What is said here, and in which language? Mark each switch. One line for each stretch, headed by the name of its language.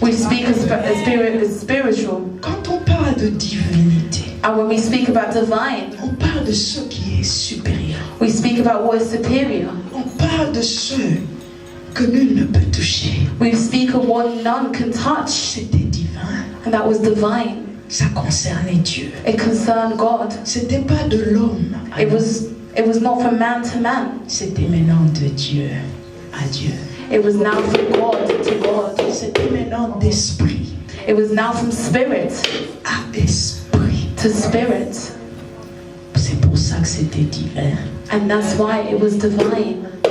English: we speak of spirit as spiritual.
French: Quand on parle de divinité,
English: And when we speak about divine,
French: on parle de ce qui est supérieur.
English: we speak about what is superior.
French: On parle de ce que nul ne peut toucher.
English: We speak of what none can touch.
French: C'était divin.
English: And that was divine.
French: Ça concernait Dieu.
English: It concerned God.
French: C'était pas de l'homme.
English: It It was not from man to man.
French: C'était maintenant de Dieu à Dieu.
English: It was now from God to God.
French: C'était maintenant d'esprit
English: It was now from spirit
French: à esprit.
English: to spirit.
French: C'est pour ça que c'était divin.
English: And that's why it was divine.